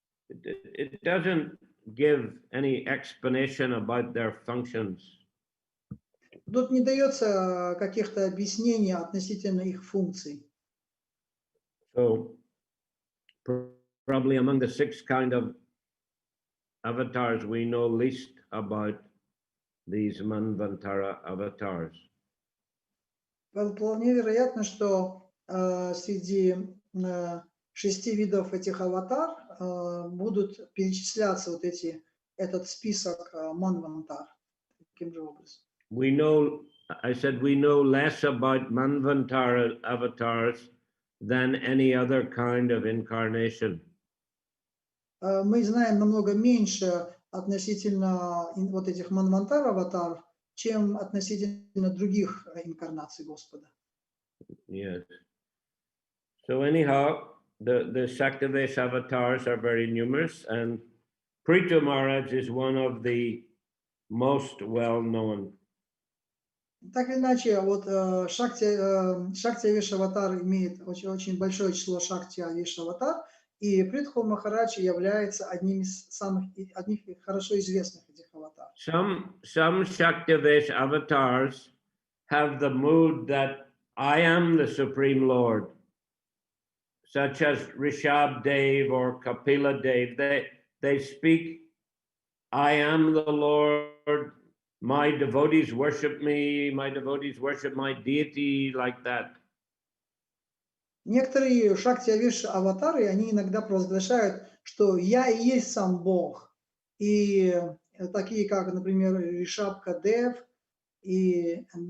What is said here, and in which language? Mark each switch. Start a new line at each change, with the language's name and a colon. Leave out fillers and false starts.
English: It doesn't give any explanation about their functions.
Russian: Тут не дается каких-то объяснений относительно их функций.
English: So probably among the 6 kind of avatars, we know least about these Manvantara avatars.
Russian: Вполне вероятно, что среди 6 видов этих аватар будут перечисляться вот этот список манвантар. Таким же образом.
English: We know less about Manvantara avatars than any other kind of incarnation.
Russian: Мы знаем намного меньше относительно вот этих манвантар аватаров, чем относительно других инкарнаций Господа.
English: Yes. So anyhow, the Saktavesh avatars are very numerous, and Prithu Maharaj is one of the most well-known. Так или иначе, вот Шакти-авеш аватар имеет очень большое число Шакти-авеш аватар, и Притху Махарадж является одним из хорошо известных этих аватар. Some Shaktavesh avatars have the mood that I am the Supreme Lord, such as Rishabh Dev or Kapila Dev. They speak, I am the Lord, my devotees worship me, my devotees worship my deity, like that.
Russian: Некоторые Шакти-авеш аватары, они иногда провозглашают, что я и есть сам Бог. И такие, как, например, Ришабха Дев и